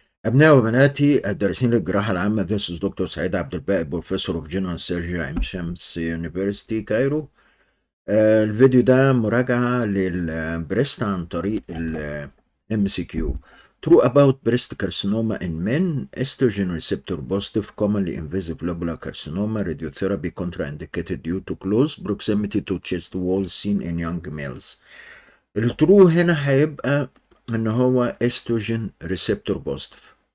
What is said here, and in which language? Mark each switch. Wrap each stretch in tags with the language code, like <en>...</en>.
<ar>أبنائي وبناتي الدارسين للجراحة العامة.</ar> <en>This is Dr. سعيد عبد الباقي Professor of General Surgery عين شمس University كايرو.</en> <ar>الفيديو ده مراجعة للبريست عن طريق ال MCQ.</ar> <en>True about breast carcinoma in men, estrogen receptor positive, commonly invasive lobular carcinoma, radiotherapy contraindicated due to close proximity to chest wall seen in young males.</en> <ar>الترو هنا هيبقى ان هو</ar> <en>estrogen receptor positive.</en>